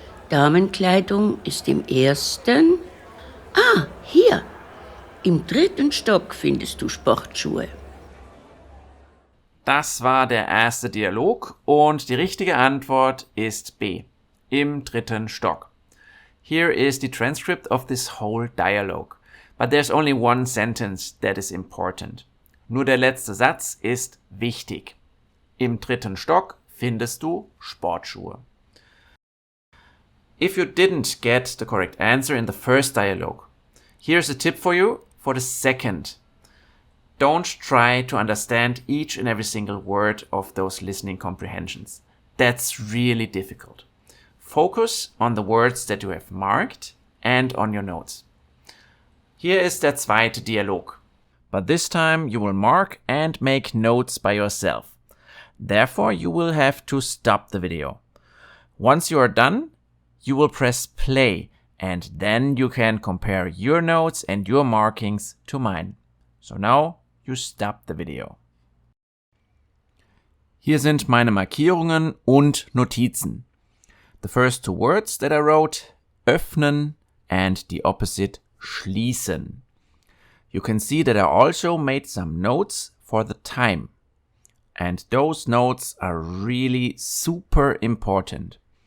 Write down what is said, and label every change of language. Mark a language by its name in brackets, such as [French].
[German] Damenkleidung ist im 1. Ah, hier. Im 3. Stock findest du Sportschuhe. Das war der erste Dialog und die richtige Antwort ist B. Im 3. Stock. [English] Here is the transcript of this whole dialogue. But there's only one sentence that is important. [German] Nur der letzte Satz ist wichtig. Im 3. Stock findest du Sportschuhe. [English] If you didn't get the correct answer in the first dialogue, here's a tip for you for the second. Don't try to understand each and every single word of those listening comprehensions. That's really difficult. Focus on the words that you have marked and on your notes. [German] Hier ist der zweite Dialog. [English] but this time you will mark and make notes by yourself. Therefore, you will have to stop the video. Once you are done, you will press play and then you can compare your notes and your markings to mine. So now you stop the video. [German] Hier sind meine Markierungen und Notizen. [English] The first two words that I wrote, öffnen and the opposite, schließen. You can see that I also made some notes for the time. And those notes are really super important.